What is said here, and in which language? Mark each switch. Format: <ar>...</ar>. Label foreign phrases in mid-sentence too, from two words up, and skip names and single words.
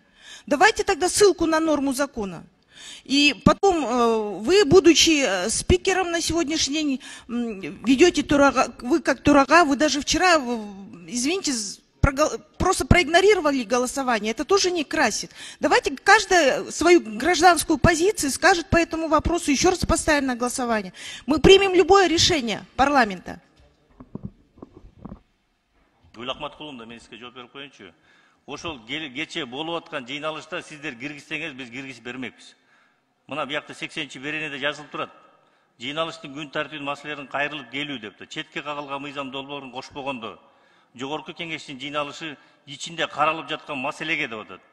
<ru>Давайте тогда ссылку на норму закона. И потом вы, будучи спикером на сегодняшний день, ведете турага, вы как турага, вы даже вчера, извините, просто проигнорировали голосование. Это тоже не красит. Давайте каждая свою гражданскую позицию скажет по этому вопросу, еще раз поставим на голосование. Мы примем любое решение парламента.</ru> <ky>Ошол кече болуп аткан жыйналышта сиздер киргизсеңиз, биз киргизип бермекпиз. Мына биякта 80-чи беренеде жазылып турат. Жыйналыштын күн тартибинин маселелерин кайрылып келүү депти. Четке кагылган мыйзам долбоорун кошпогондо, жогорку кеңештин жыйналышы ичинде каралып жаткан маселеге деп атат.</ky>